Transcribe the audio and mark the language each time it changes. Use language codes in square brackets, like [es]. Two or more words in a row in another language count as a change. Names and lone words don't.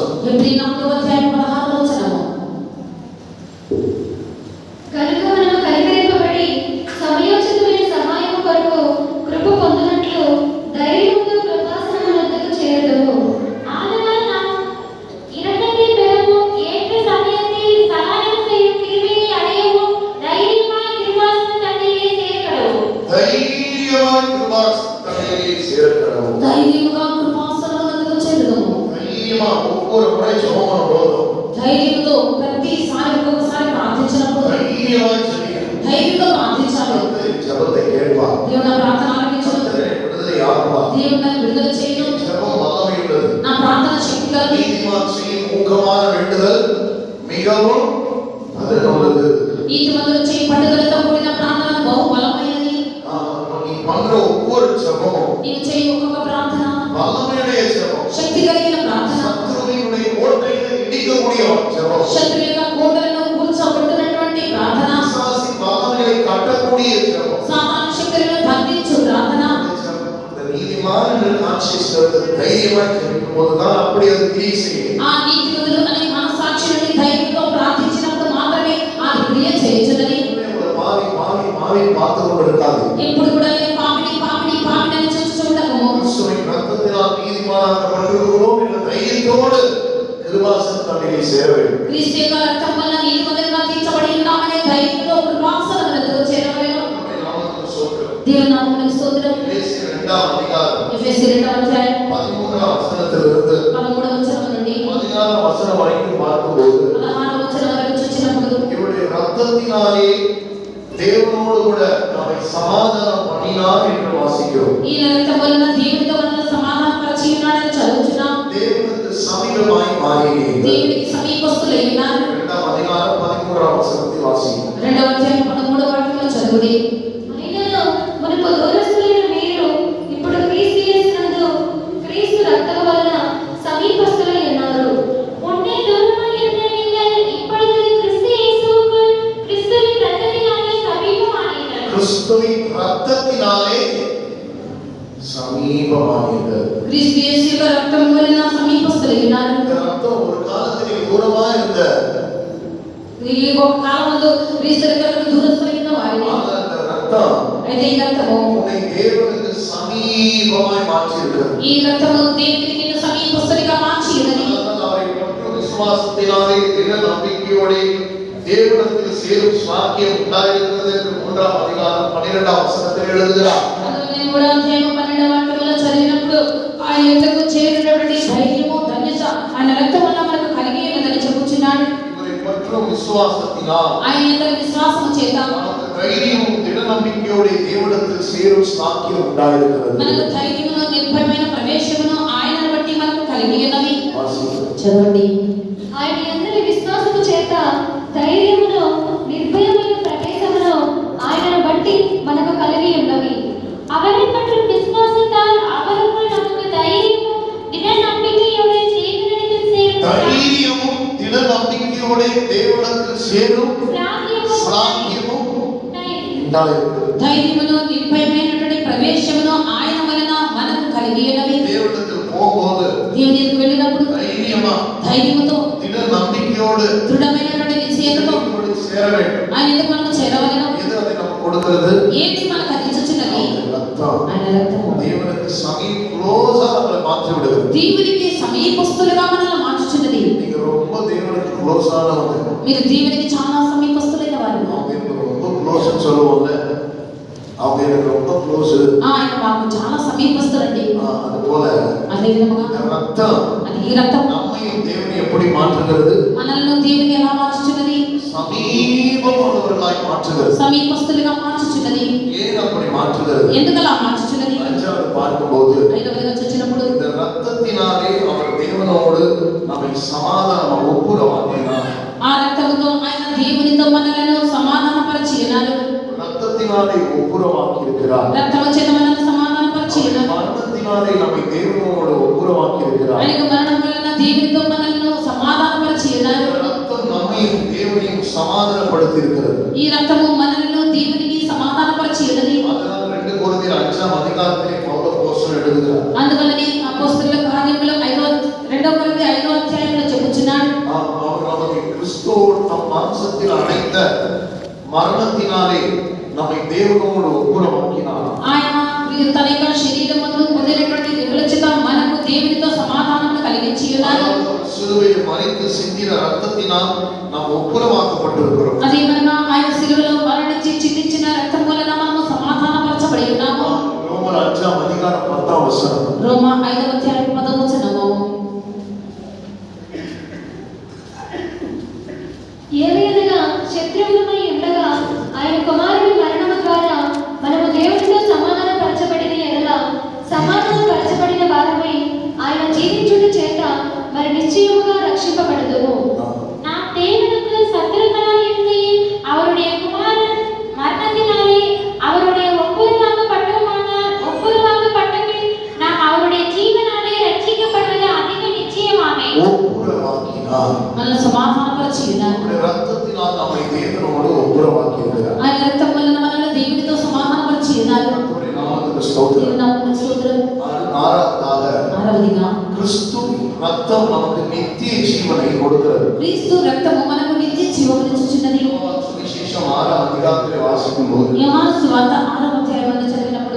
[te] ఎబ్రీ 4వ అధ్యాయం 16వ వచనము. కనుక మనము కనికరింపబడి సమయోచితమైన సహాయము కొరకు కృప పొందినట్లు ధైర్యముతో కృపాసనమునొద్దకు చేరుదుము. [ta] ஆதலால் நாம் இரக்கத்தை பெறவும் ஏற்ற சமயத்தில் சகாயம் செய்யும் கிருபையை அடையவும் தைரியமாய் கிருபாசன தண்டையிலே சேரக்கடவும். தைரியமாய் கிருபாசன தண்ணியை சேர கடவுள். [te] ధైర్యముగా కృపాసనములకు చేరుదుము. [ta] தைரியமா ஒவ்வொரு முறை ஜெபம் பண்ணும்போதும் [te] ధైర్యంతో ప్రతిసారి ఒక్కొక్కసారి ప్రార్థించినప్పుడు [ta] தைரியமாய் ஜெபிக்கணும். [te] ధైర్యంతో ప్రార్థించాలి. [ta] கர்த்தர் ஜெபத்தை கேட்பார். [te] దేవుడు నా ప్రార్థన ఆలకించును. [ta] கர்த்தரை விடுதலை ஆக்குவார். [te] దేవుడు నన్ను విడుదల చేయను. [ta] ஜெபம் வல்லமை உள்ளது. [te] నా ప్రార్థన శక్తి కలదు. [ta] நீதிமான் செய்யும் ஊக்கமான வேண்டுதல் மிகவும் பலனுள்ளது. [te] నీతిమంతులు చేయి పట్టుదలతో కూడిన ప్రార్థన బహు బలమైనది. [ta] நீ பண்ற ஒவ்வொரு ஜெபமும் [te] నీవు చేయి ఒక్కొక్క ప్రార్థన [ta] வல்லமையுடைய ஜெபம். [te] శక్తి కలిగిన ప్రార్థన. [ta] சத்துருவினுடைய கோட்டையை இடிக்கக்கூடிய ஜெபம். [te] శత్రు యొక్క కోటలను కూల్చబడుతున్నటువంటి ప్రార్థన. [ta] பிசாசின் வல்லமைகளை கட்டக்கூடிய ஜெபம். [te] సాతాను శక్తులను బంధించు ప్రార్థన. [ta] இந்த நீதிமான் என்று கான்சியஸ்னஸ் தைரியமாய் ஜெபிக்கும் போதுதான் அப்படி அது கிரியை செய்யும். [te] ఆ నీతిమంతులు అనే మనసాక్షి నుండి ధైర్యంతో ప్రార్థించినప్పుడు మాత్రమే ఆ క్రియ చేయుచున్నది. [ta] ஒரு மாறி மாறி மாறி பார்த்து கொண்டிருக்காது. [te] ఎప్పుడు కూడా నేను పాపిని పాపిని పాపిని అని చూస్తుండము. [ta] கிறிஸ்துவின் ரத்தத்தினால் நீதிமானாக்கப்பட்டிருக்கிறோம் என்ற தைரியத்தோடு கிருபாசன தண்ணியை சேர வேண்டும். [te] క్రీస్తు యొక్క రక్తం వలన నీతిమంతులుగా తీర్చబడి ఉన్నామనే ధైర్యంతో కృపాసనములకు చేరవలెను. [ta] நம்முடைய நாமத்துக்கு ஸ்தோத்திரம். [te] దేవుని నామమునకు స్తోత్రం. [ta] எபேசியர் 2 அதிகாரம் [te] ఎఫెసీ 2వ అధ్యాయం [ta] 13 వచనத்திலிருந்து [te] 13వ వచనం నుండి [ta] 16 [te] వచనం వరకు [ta] பார்க்கும்போது [te] 16వ వచనం వరకు చూసినప్పుడు [ta] இவருடைய ரத்தத்தினாலே தேவனோடு கூட நம்மை சமாதானம் பண்ணினார் என்று வாசிக்கிறோம். [te] ఈ రక్తం వలన దేవునితో మనల్ని సమాధానపరిచి ఉన్నాడని చదువుచున్నాం. [ta] தேவனுக்கு சமீபமாய் மாறினீர்கள். [te] దేవునికి సమీపస్తులై ఉన్నారు. [ta] 2 அதிகாரம் 13 வசனத்தை வாசிக்கிறோம். [te] 2వ అధ్యాయం 13వ వాక్యంలో చదువుడి. అయినను మునుపు దూరస్తులైన మీరు ఇప్పుడు క్రీస్తు యేసునందు క్రీస్తు రక్తము వలన సమీపస్తులై ఉన్నారు. [ta] முன்னே தூரமாய் இருந்த நீங்கள் இப்பொழுது கிறிஸ்து இயேசுவுக்குள் கிறிஸ்துவின் இரத்தத்தினாலே சமீபமானீர்கள். கிறிஸ்துவின் ரத்தத்தினாலே ரத்தம் ஒரு காலத்தில் தூரமா இருந்த [te] ఈ ఒక కాలమందు క్రీస్తు దగ్గరకు దూరస్తులైన వారిని [ta] அந்த ரத்தம் [te] అయితే ఈ రక్తము [ta] உன்னை தேவனுக்கு சமீபமாய் மாற்றியிருக்கிறது. [te] ఈ రక్తము దేవునికి నిన్ను సమీపస్తునిగా మార్చి ఉన్నది. [ta] அவரை பற்றும் விசுவாசத்தினாலே திட நம்பிக்கையோடு தேவனிடத்தில் சேரும் சாக்கியம் உண்டாயிருக்கிறது என்று 3ஆம் அதிகாரம் 12ஆம் வசனத்தில் எழுதுகிறார். [te] అందులో కూడా అధ్యాయం 12వ వాక్యంలో చదివినప్పుడు ఆయన యొద్దకు చేరినటువంటి ధైర్యము ధన్యత ఆయన రక్తం వల్ల మనకు కలిగి ఉన్నదని చెప్పుచున్నాడు. [ta] இவரை பற்றும் விசுவாசத்தினால் [te] ఆయన యొక్క విశ్వాసము చేత [ta] நமக்கு தைரியமும் திட நம்பிக்கையோடு தேவனிடத்தில் சேரும் சாக்கியம் உண்டாயிருக்கிறது. [te] మనకు ధైర్యమును నిర్భయమైన ప్రవేశమును ఆయనను బట్టి మనకు కలిగి ఉన్నవి. [ta] வாசிக்கிறோம். [te] చదవండి. ఆయన అందరి విశ్వాసము చేత ధైర్యమును నిర్భయమైన ప్రవేశమును ఆయనను బట్టి మనకు కలిగి ఉన్నవి. [ta] அவரை பற்றும் விசுவாசத்தால் அவருக்குள் நமக்கு தைரியமும் திட நம்பிக்கையோடு தேவனிடத்தில் சேரும் தைரியமும் திட நம்பிக்கையோடு தேவனிடத்தில் சேரும் சாக்கியமும் உண்டாயிருக்கிறது. [te] ధైర్యమును నిర్భయమైనటువంటి ప్రవేశమును ఆయన వలన మనకు కలిగి ఉన్నవి. [ta] தேவனிடத்தில் போகும்போது [te] దేవుని దగ్గరికి వెళ్ళినప్పుడు [ta] தைரியமா [te] ధైర్యముతో [ta] திட நம்பிக்கையோடு [te] దృఢమైనటువంటి నిశ్చయతతో [ta] சேர வேண்டும். [te] ఆయన ఎందుకు మనకు చేరవలెను? [ta] எது அதை நமக்கு கொடுக்கிறது? [te] ఏంటి మనకు అందించుచున్నది? [ta] ரத்தம். [te] ఆయన రక్తము [ta] தேவனுக்கு க்ளோஸா நம்மளை மாற்றி விடுது. [te] దేవునికి సమీపస్తులుగా మనల్ని మార్చుచున్నది. [ta] நீங்க ரொம்ப தேவனுக்கு க்ளோஸானவங்க. [te] మీరు దేవునికి చాలా సమీపస్తులైన వారు. [ta] அவங்க எனக்கு ரொம்ப க்ளோஸ்னு சொல்லுவாங்க. அவங்க எனக்கு ரொம்ப க்ளோஸ். [te] ఆయన మాకు చాలా సమీపస్తులండి. [ta] அது போல [te] అదే విధముగా [ta] ரத்தம் [te] అది ఈ రక్తం [ta] நம்மையும் தேவனை எப்படி மாற்றுகிறது? [te] మనల్ని దేవుని ఎలా మార్చుచున్నది? [ta] సమీపముள்ளவர்களாய் மாற்றுகிறது. [te] సమీపస్తులుగా మార్చుచున్నది. [ta] ஏன் அப்படி மாற்றுகிறது? [te] ఎందుకు అలా మార్చుచున్నది? [ta] அஞ்சாவது பார்க்கும்போது [te] ఐదవదిగా చూచినప్పుడు [ta] இந்த ரத்தத்தினாலே அவர் தேவனோடு நம்மை சமாதானம் ஒப்புரவாக்கினார். [te] ఆ రక్తముతో ఆయన దేవునితో మనలను సమాధానపరిచి ఉన్నారు. [ta] ரத்தத்தினாலே ஒப்புரவாக்கி இருக்கிறார். [te] రక్తము చేత మనల్ని సమాధానపరిచి ఉన్నారు. [ta] மரணத்தினாலே நம்மை தேவனோடு ஒப்புரவாக்கி இருக்கிறார். [te] ఆయనకు మరణం వలన దేవునితో మనల్ని సమాధానపరిచి ఉన్నారు. [ta] ரத்தம் நம்மையும் தேவனையும் சமாதானப்படுத்தி இருக்கிறது. [te] ఈ రక్తము మనలను దేవునికి సమాధానపరిచి ఉన్నది. [ta] அதனால் 2 கொரிந்தியர் 5ஆம் அதிகாரத்திலே பவுல் அப்போஸ்தலன் எழுதுகிறார். [te] అందువలన అపోస్తలుల కార్యములు 2వ కొరింథీ 5వ అధ్యాయంలో చెప్పుచున్నాడు. [ta] அவர் நமக்கு கிறிஸ்துவோடு தம் மாம்சத்தில் அடைந்த మరణத்தினாலே நம்மை தேவனோடு ஒப்புரவாக்கினார். [te] ఆయన తన యొక్క శరీరమును పొందినటువంటి దివ్యుల చేత మనకు దేవునితో సమాధానము కలిగించి ఉన్నారు. [ta] சிலுவையில் மரித்து சிந்தின ரத்தத்தினால் நாம் ஒப்புரவாக்கப்பட்டிருக்கிறோம். [te] అదేమనగా ఆయన శిలువలో మరణించి చిందించిన రక్తం వలన మనము సమాధానపరచబడి ఉన్నాము. [ta] రోమర్ 5ఆம் அதிகாரம் 10ஆம் வசனம். [te] రోమా 5వ అధ్యాయం 10వ వచనము. ఏలయనగా శత్రువులమై ఉండగా ఆయన కుమారుని మరణము ద్వారా మనము దేవునితో సమాధానపరచబడిన ఎడల సమాధానపరచబడిన వారమై ఆయన జీవించుట చేత మరి నిశ్చయముగా రక్షింపబడుదుము. [ta] நாம் தேவனுக்கு சத்துருக்களாய் இருக்கையில் அவருடைய குமாரன் மரணத்தினாலே அவருடைய ஒப்புரவாக்கப்பட்ட பின் நாம் அவருடைய ஜீவனாலே ரட்சிக்கப்படுவது அதிக நிச்சயமாமே. ஒப்புரவாக்கினார். [te] మనల్ని సమాధానపరిచి ఉన్నారు. [ta] ரத்தத்தினால் நம்மை தேவனோடு ஒப்புரவாக்கி இருக்கிறார். [te] ఆయన రక్తం వలన మనల్ని దేవునితో సమాధానపరిచి ఉన్నారు. [ta] கர்த்தருடைய நாமத்துக்கு ஸ்தோத்திரம். [te] దేవుని నామమునకు స్తోత్రం. [ta] ஆறாவதாக கிறிஸ்து ரத்தம் நமக்கு நித்திய ஜீவனை கொடுக்கிறது. [te] క్రీస్తు రక్తము మనకు నిత్య జీవమునిచ్చుచున్నది. [ta] சுவிசேஷம் 6ஆம் அதிகாரத்திலே வாசிக்கும்போது [te] యోహాను సువార్త 6వ అధ్యాయమును చదివినప్పుడు